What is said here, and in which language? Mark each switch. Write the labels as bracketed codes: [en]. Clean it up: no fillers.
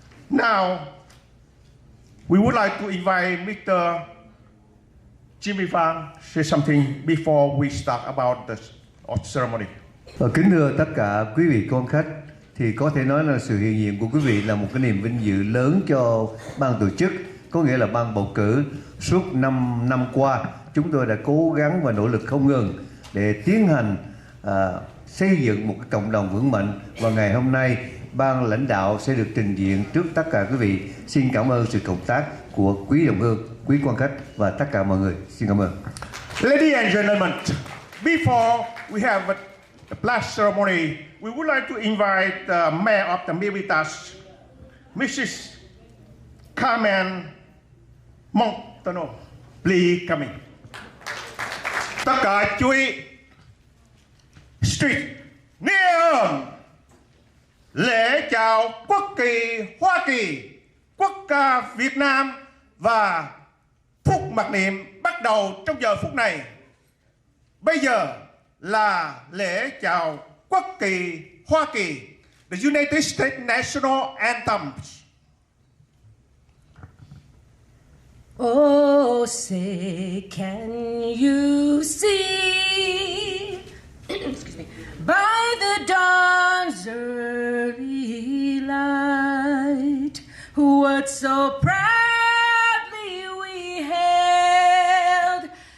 [en] Now, we would like to invite Mr. Jimmy Vang to say something before we start about the ceremony. [vi] Kính thưa tất cả quý vị con khách, thì có thể nói là sự hiện diện của quý vị là một cái niềm vinh dự lớn cho ban tổ chức, có nghĩa là ban bầu cử. Suốt 5 năm qua, chúng tôi đã cố gắng và nỗ lực không ngừng để tiến hành xây dựng một cái cộng đồng vững mạnh, và ngày hôm nay ban lãnh đạo sẽ được trình diện trước tất cả quý vị. Xin cảm ơn sự cộng tác của quý đồng hương, quý quan khách và tất cả mọi người. Xin cảm ơn. [en] Ladies and gentlemen, before we have the blast ceremony, we would like to invite the Mayor of the Militas, Mrs. Carmen Montano. Please come in. [vi] Tất cả chú ý. Street, neon. Lễ chào quốc kỳ Hoa Kỳ, quốc ca Việt Nam và phút mặc niệm bắt đầu trong giờ phút này. Bây giờ là lễ chào quốc kỳ Hoa Kỳ, [en] the United States National Anthem. Oh, say can you see excuse me, by the dawn's early light what so proudly we hailed